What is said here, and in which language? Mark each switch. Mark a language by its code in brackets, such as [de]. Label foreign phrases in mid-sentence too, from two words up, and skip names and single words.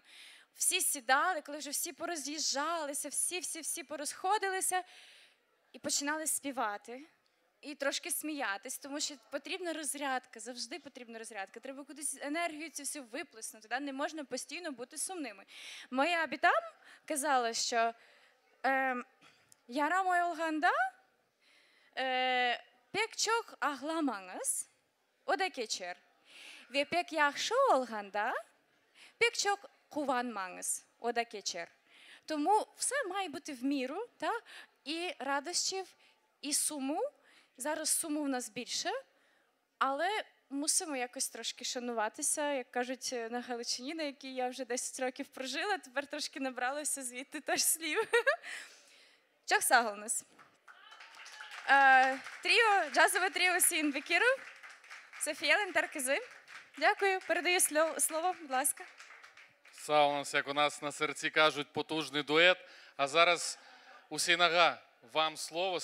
[uk] Всі сідали, коли вже всі пороз'їжджалися, всі порозходилися і починали співати. І трошки сміятись, тому що потрібна розрядка, завжди потрібна розрядка. Треба кудись енергію цю всю виплеснути, да? Не можна постійно бути сумними. Моя бітам казала, що [crh] «Яра мой олганда, пек чок агламаңыз, ода кечер. Ве пек яхшы олганда, пек чок куванмаңыз, ода кечер». [uk] Тому все має бути в міру, та? І радощів, і суму. Зараз суму в нас більше, але мусимо якось трошки шануватися, як кажуть на Галичині, на якій я вже 10 років прожила, тепер трошки набралася звідти теж слів. [crh] Çok sağ olunuz. [uk] Джазове тріо Усін Бекіров, Софія Лентеркизи. Дякую, передаю слово, будь ласка. Саунас, як у нас на серці кажуть, потужний дует. А зараз Усін Ага. Вам слово.